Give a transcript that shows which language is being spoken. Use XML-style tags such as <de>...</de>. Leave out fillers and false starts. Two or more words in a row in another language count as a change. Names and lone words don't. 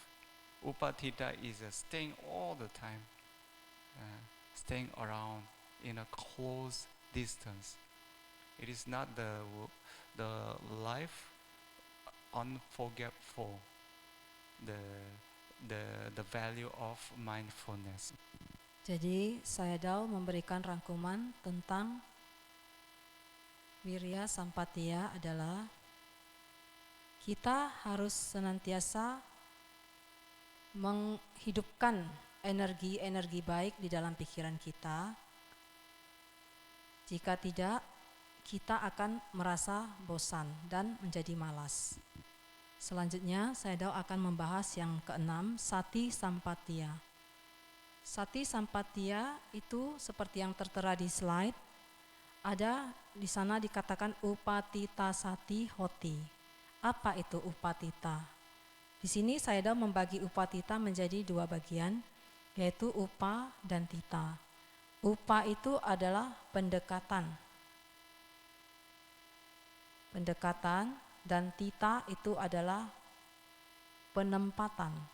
<en>Upatthita is staying all the time, staying around in a close distance. It is not the life unforgetful, the value of mindfulness.</en> <id>Jadi Sayadaw memberikan rangkuman tentang Wirya Sampatiya adalah kita harus senantiasa menghidupkan energi-energi baik di dalam pikiran kita. Jika tidak, kita akan merasa bosan dan menjadi malas. Selanjutnya, Sayadaw akan membahas yang keenam, Sati Sampatiya. Sati Sampatiya itu seperti yang tertera di slide, ada di sana dikatakan</id> <pi>upatita sati hoti.</pi> <id>Apa itu upatita? Di sini Sayadaw membagi upatita menjadi dua bagian, yaitu upa dan tita. Upa itu adalah pendekatan. Dan tita itu adalah penempatan.</id>